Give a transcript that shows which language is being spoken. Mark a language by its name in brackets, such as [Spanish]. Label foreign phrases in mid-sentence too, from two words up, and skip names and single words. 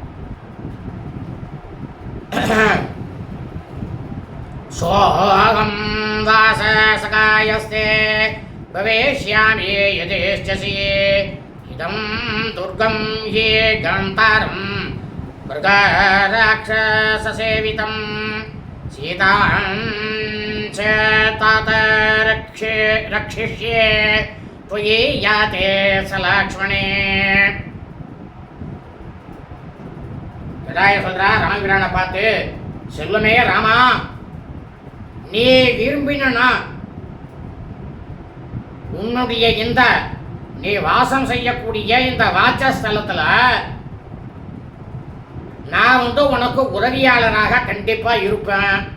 [Sanskrit] सोकं वाससहायस्ते भवेष्यामि यतेष्टसि इदं दुर्गं हि कन्तारं मृगराक्षससेवितम् सीतां च तात ரக்ஷிஷ்யே त्वयि याते स लक्ष्मणे. [Tamil] ஜடாயு சொல்றா ராமபிரானை பார்த்து, செல்வமே ராமா, நீ விரும்பினா உன்னுடைய நீ வாசம் செய்யக்கூடிய இந்த வாசஸ்தலத்துல நான் உனக்கு உதவியாளராக கண்டிப்பா இருப்பேன்.